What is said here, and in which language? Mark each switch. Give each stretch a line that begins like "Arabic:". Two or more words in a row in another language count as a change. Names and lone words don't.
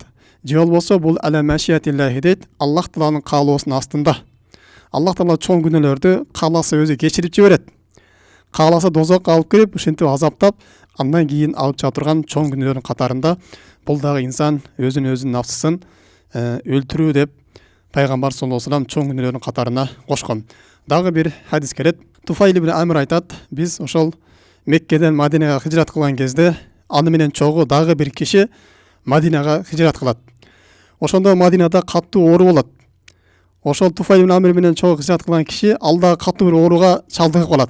Kyrgyz: Же болбосо бул
Arabic: على مشيئة الله
Kyrgyz: дейт, Аллах Тааланын каалоосунун астында. Аллах Таала чоң күнөөлөрдү кааласа өзү кечирип жиберет. Кааласа дозокко алып кирип, ушинтип азаптап, андан кийин алып чыга турган чоң күнөөлөрдүн катарында бул дагы инсан өзүнүн нафсысын өлтүрүү деп пайгамбар
Arabic: صلى الله عليه وسلم
Kyrgyz: чоң күнөөлөрдүн катарына кошкон. Дагы бир хадис келет. Туфайл ибн Амр айтат, биз ошол Меккеден Мадинага хижрат кылган кезде аны менен чогуу дагы бир киши Мадинага хижрат кылат. Ошондо Мадинада каттуу оору болот. Ошол Туфайл ибн Амр менен чогуу хижрат кылган киши ал дагы каттуу бир ооруга чалдыгып калат.